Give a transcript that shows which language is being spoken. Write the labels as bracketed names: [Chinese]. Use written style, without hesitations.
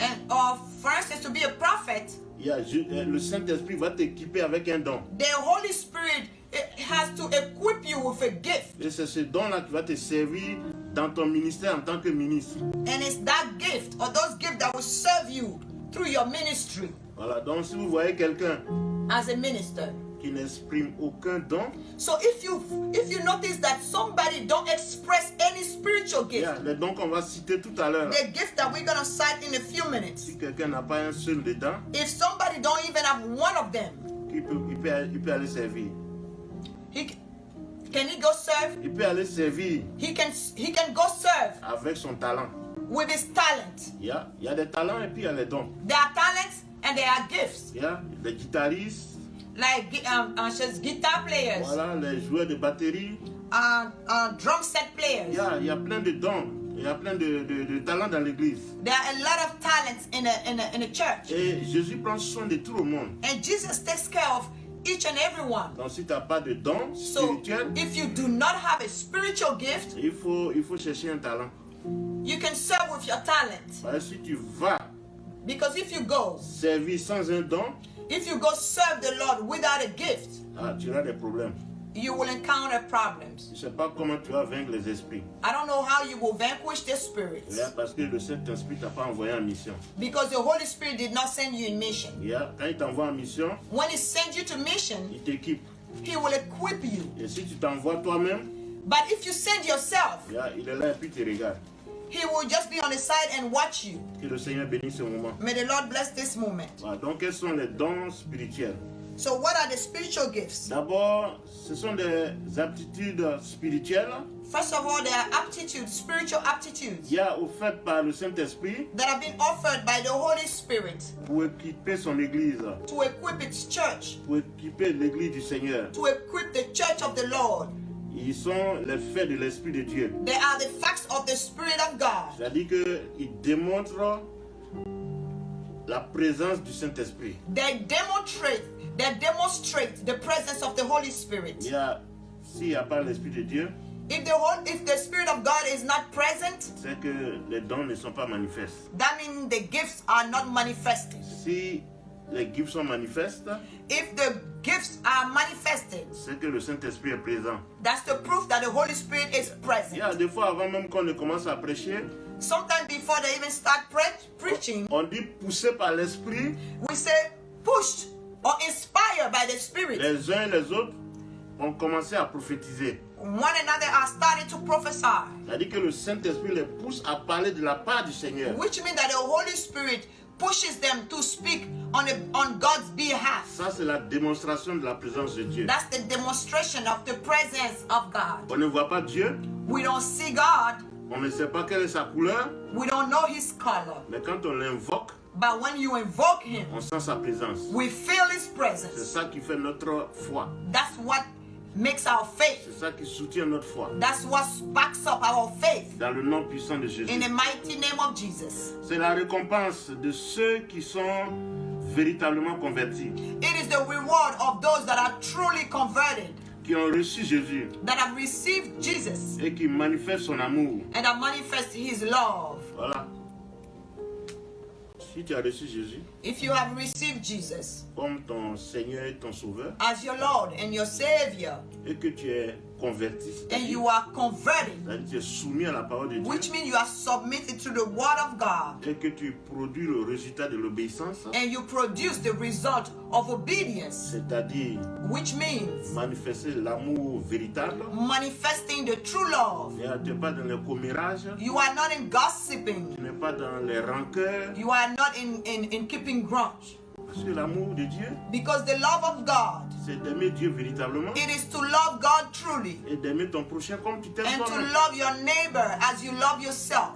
[English] or for instance to be a prophet, [French] il y a, le Saint-Esprit va t'équiper avec un don. [English] the Holy Spirit has to equip you with a gift. [French] Et c'est ce don-là qui va te servir dans ton ministère en tant que ministre. [English] And it's that gift or those gifts that will serve you through your ministry [French] Voilà, donc si vous voyez quelqu'un [English] as a minister. [French] qui n'exprime aucun don, [English] So if you notice that somebody don't express any spiritual [French] il y [English] gift, [French] a les dons qu'on va citer tout à l'heure. [English] the gift that we're gonna cite in a few minutes, [French] Si quelqu'un n'a pas un seul dedans, [English] if somebody don't even have one of them, [French] il peut aller servir. [English] can he go serve? [French] Il peut aller servir [English] He can go serve [French] avec son talent. [English] with his talent. [French] Il y a des talents et puis il y a les dons. [English] There are talents and there are gifts, [French] Il y a les guitaristes, [English] like just guitar players, [French] voilà, les joueurs de batterie. [English] drum set players. [French] Il y a plein de dons. Il y a plein de talents dans l'église. [English] There are a lot of talents in a church, [French] Et Jésus prend soin de tout le monde. [English] and Jesus takes care of each and every one. [French] Donc si tu n'as pas de don [English] So [French] spirituel, [English] if you do not have a spiritual gift, [French] il faut chercher un talent. [English] you can serve with your talent. [French] Parce que si tu vas [English] Because if you go [French] servir sans un don, [English] serve the Lord without a gift, [French] tu auras des problèmes. [English] you will encounter problems. [French] Je ne sais pas comment tu vas vaincre les esprits. [English] I don't know how you will vanquish the spirits, [French] Parce que le Saint-Esprit ne t'a pas envoyé en mission. [English] because the Holy Spirit did not send you in mission. [French] Quand il t'envoie en mission, [English] When he sends you to mission, [French] il t'équipe. [English] he will equip you. [French] Et si tu t'envoies toi-même, [English] But if you send yourself, [French] il est là et puis il te regarde. [English] he will just be on the side and watch you. [French] Que le Seigneur bénisse ce moment. [English] May the Lord bless this moment. [French] Voilà, donc quels sont les dons spirituels? [English] So what are the spiritual gifts? [French] D'abord, ce sont des aptitudes spirituelles. [English] First of all, there are aptitudes, spiritual aptitudes, [French] Il y a offertes par le Saint-Esprit [English] that have been offered by the Holy Spirit [French] pour équiper son église, [English] to equip its church, [French] pour équiper l'église du Seigneur. [English] to equip the church of the Lord. [French] Ils sont les faits de l'Esprit de Dieu. [English] They are the facts of the Spirit of God. [French] C'est-à-dire qu'ils démontrent la présence du Saint-Esprit. [English] They demonstrate the presence of the Holy Spirit. [French] S'il n'y a pas l'Esprit de Dieu, [English] If the Spirit of God is not present, [French] c'est que les dons ne sont pas manifestes. [English] that means the gifts are not manifested. [French] Si les gifts sont manifestes, [English] If the gifts are manifested, [French] c'est que le Saint-Esprit est présent. [English] that's the proof that the Holy Spirit is [French] Il y [English] present. [French] a des fois, avant même qu'on ne commence à prêcher, [English] Sometimes before they even start preaching, [French] on dit poussé par l'Esprit, [English] we say pushed or inspired by the Spirit. [French] les uns et les autres ont commencé à prophétiser. [English] One another are starting to prophesy, [French] C'est-à-dire que le Saint-Esprit les pousse à parler de la part du Seigneur. [English] which means that the Holy Spirit pushes them to speak on God's behalf. [French] Ça, c'est la démonstration de la présence de Dieu. [English] That's the demonstration of the presence of God. [French] On ne voit pas Dieu, [English] We don't see God, [French] on ne sait pas quelle est sa couleur, [English] we don't know his color, [French] mais quand on l'invoque, [English] but when you invoke him, [French] on sent sa présence. [English] we feel his [French] C'est [English] presence. [French] ça qui fait notre foi. [English] That's what makes our faith. [French] C'est ça qui soutient notre foi. [English] That's what backs up our faith. [French] Dans le nom puissant de Jésus. [English] In the mighty name of Jesus. [French] C'est la récompense de ceux qui sont véritablement convertis, [English] It is the reward of those that are truly converted, [French] qui ont reçu Jésus [English] that have received Jesus, [French] et qui manifestent son amour. [English] and that manifest his love. [French] Voilà. Si tu as reçu Jésus [English] if you have received Jesus [French] comme ton Seigneur et ton Sauveur, [English] as your Lord and your Savior, [French] et que tu es converti, [English] and you are converted, [French] c'est-à-dire que tu es soumis à la parole de Dieu, [English] which means you are submitted to the Word of God, [French] et que tu produis le résultat de l'obéissance, [English] and you produce the result of obedience, [French] c'est-à-dire [English] which means [French] manifester l'amour véritable. [English] manifesting the true love. [French] Tu n'es pas dans le commérage, [English] You are not in gossiping. [French] tu n'es pas dans les rancœurs, [English] You are not in keeping grudge. [French] parce que l'amour de Dieu, [English] Because the love of God, [French] c'est d'aimer Dieu véritablement [English] it is to love God truly [French] et d'aimer ton prochain comme tu t'aimes [English] and to [French] toi-même. [English] love your neighbor as you love yourself.